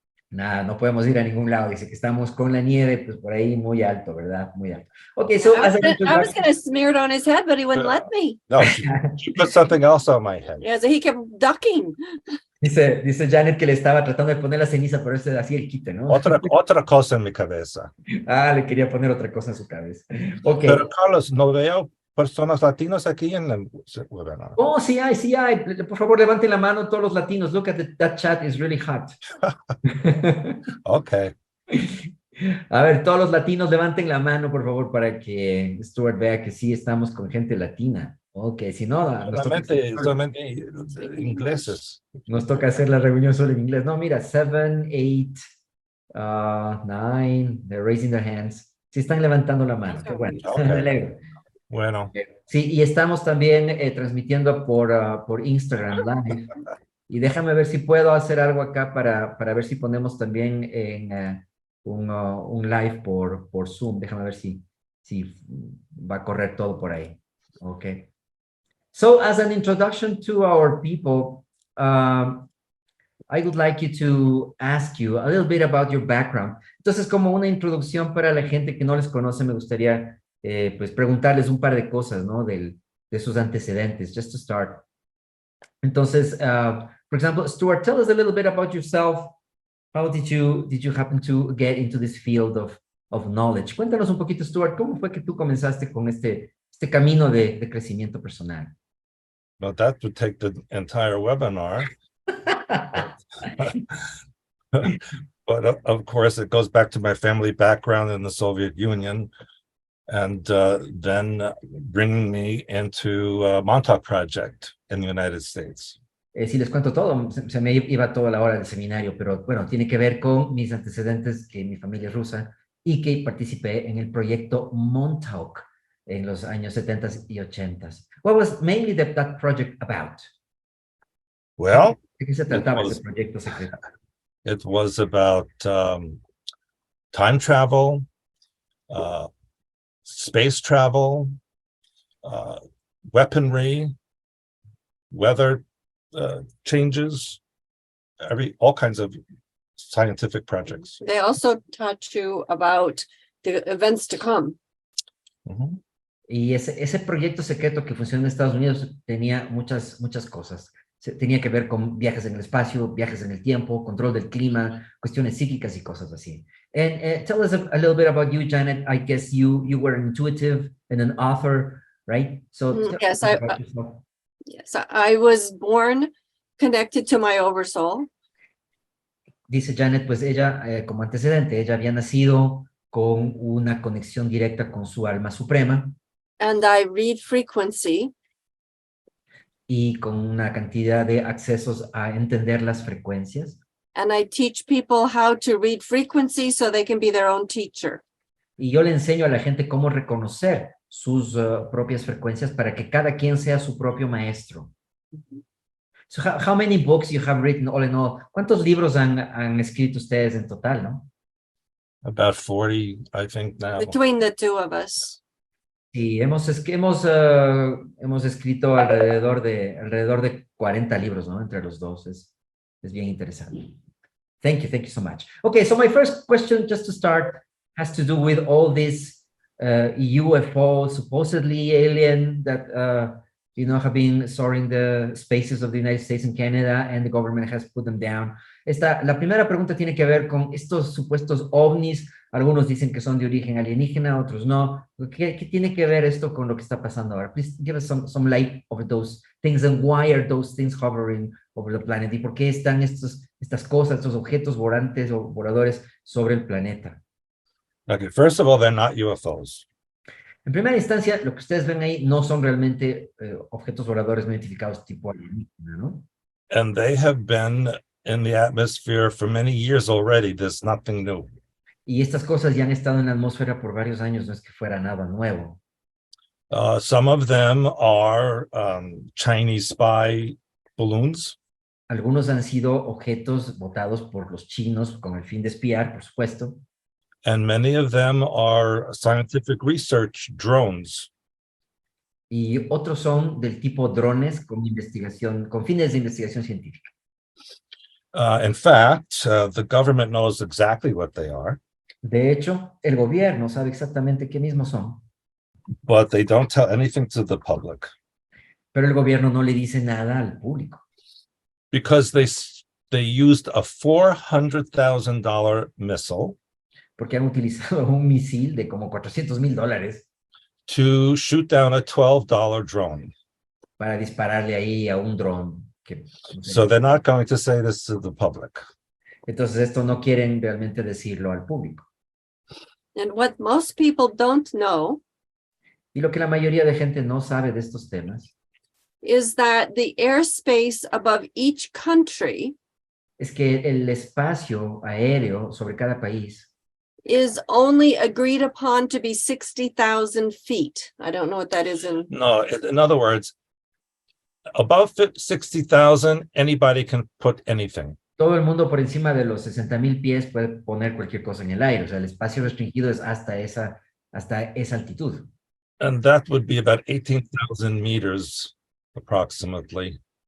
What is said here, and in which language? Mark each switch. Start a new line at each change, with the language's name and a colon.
Spanish: Nada, no podemos ir a ningún lado. Dice que estamos con la nieve, pues por ahí muy alto, ¿verdad? Muy alto.
English: Okay, so I was going to smear it on his head, but he wouldn't let me. No, she put something else on my head. Yeah, so he kept ducking.
Spanish: Dice Janet que le estaba tratando de poner la ceniza, pero ese así el quite, ¿no? Otra cosa en mi cabeza. Le quería poner otra cosa en su cabeza. Okay. Pero Carlos, no veo personas latinos aquí en el webinar. Oh, sí hay. Por favor, levanten la mano todos los latinos.
English: Look at that chat is really hot. Okay.
Spanish: A ver, todos los latinos levanten la mano, por favor, para que Stuart vea que sí estamos con gente latina. Ok, si no, solamente ingleses. Nos toca hacer la reunión solo en inglés. No, mira,
English: 7, 8, 9, they're raising their hands.
Spanish: Sí están levantando la mano. Qué bueno. Okay. Me alegro. Bueno. Sí, y estamos también transmitiendo por Instagram Live. Y déjame ver si puedo hacer algo acá para ver si ponemos también en un live por Zoom. Déjame ver si va a correr todo por ahí.
English: Okay. So as an introduction to our people, I would like you to ask you a little bit about your background.
Spanish: Entonces, como una introducción para la gente que no les conoce, me gustaría pues preguntarles un par de cosas, ¿no? De sus antecedentes,
English: just to start.
Spanish: Entonces,
English: for example, Stuart, tell us a little bit about yourself. How did you happen to get into this field of knowledge?
Spanish: Cuéntanos un poquito, Stuart, ¿cómo fue que tú comenzaste con este camino de crecimiento personal?
English: Well, that would take the entire webinar. But of course, it goes back to my family background in the Soviet Union, and then bringing me into Montauk Project in the United States.
Spanish: Si les cuento todo, se me iba toda la hora del seminario, pero bueno, tiene que ver con mis antecedentes, que mi familia es rusa, y que participé en el proyecto Montauk en los años 70 y 80.
English: What was mainly that project about? Well,
Spanish: ¿De qué se trataba ese proyecto secreto?
English: it was about time travel, space travel, weaponry, weather changes, all kinds of scientific projects. They also taught you about the events to come. Mm-hmm.
Spanish: Y ese proyecto secreto que funcionó en Estados Unidos tenía muchas cosas. Tenía que ver con viajes en el espacio, viajes en el tiempo, control del clima, cuestiones psíquicas y cosas así.
English: And tell us a little bit about you, Janet. I guess you were an intuitive and an author, right? So Yes, about yourself. Yes, I was born connected to my oversoul.
Spanish: Dice Janet, pues ella, como antecedente, ella había nacido con una conexión directa con su alma suprema.
English: And I read frequency.
Spanish: Y con una cantidad de accesos a entender las frecuencias.
English: And I teach people how to read frequency so they can be their own teacher.
Spanish: Y yo le enseño a la gente cómo reconocer sus propias frecuencias para que cada quien sea su propio maestro.
English: So how many books you have written all in all?
Spanish: ¿Cuántos libros han escrito ustedes en total, no?
English: About 40, I think now. Between the two of us.
Spanish: Sí, hemos escrito alrededor de 40 libros, ¿no? Entre los dos. Es bien interesante.
English: Thank you so much. Okay, so my first question, just to start, has to do with all this UFO, supposedly alien, that have been soaring the spaces of the United States and Canada, and the government has put them down.
Spanish: La primera pregunta tiene que ver con estos supuestos ovnis. Algunos dicen que son de origen alienígena, otros no. ¿Qué tiene que ver esto con lo que está pasando ahora?
English: Please give us some light over those things, and why are those things hovering over the planet?
Spanish: ¿Y por qué están estas cosas, estos objetos volantes o voladores sobre el planeta?
English: Okay, first of all, they're not UFOs.
Spanish: En primera instancia, lo que ustedes ven ahí no son realmente objetos voladores no identificados tipo alienígena, ¿no?
English: And they have been in the atmosphere for many years already. There's nothing new.
Spanish: Y estas cosas ya han estado en la atmósfera por varios años, no es que fuera nada nuevo.
English: Some of them are Chinese spy balloons.
Spanish: Algunos han sido objetos botados por los chinos con el fin de espiar, por supuesto.
English: And many of them are scientific research drones.
Spanish: Y otros son del tipo drones con fines de investigación científica.
English: In fact, the government knows exactly what they are.
Spanish: De hecho, el gobierno sabe exactamente qué mismos son.
English: But they don't tell anything to the public.
Spanish: Pero el gobierno no le dice nada al público.
English: Because they used a $400,000 missile.
Spanish: Porque han utilizado un misil de como $400,000
English: to shoot down a $12 drone.
Spanish: Para dispararle ahí a un dron.
English: So they're not going to say this to the public.
Spanish: Entonces esto no quieren realmente decirlo al público.
English: And what most people don't know
Spanish: y lo que la mayoría de gente no sabe de estos temas
English: is that the airspace above each country
Spanish: es que el espacio aéreo sobre cada país
English: is only agreed upon to be 60,000 feet. I don't know what that is in. No, in other words, above 60,000, anybody can put anything.
Spanish: Todo el mundo por encima de los 60,000 pies puede poner cualquier cosa en el aire. O sea, el espacio restringido es hasta esa altitud.
English: And that would be about 18,000 meters, approximately.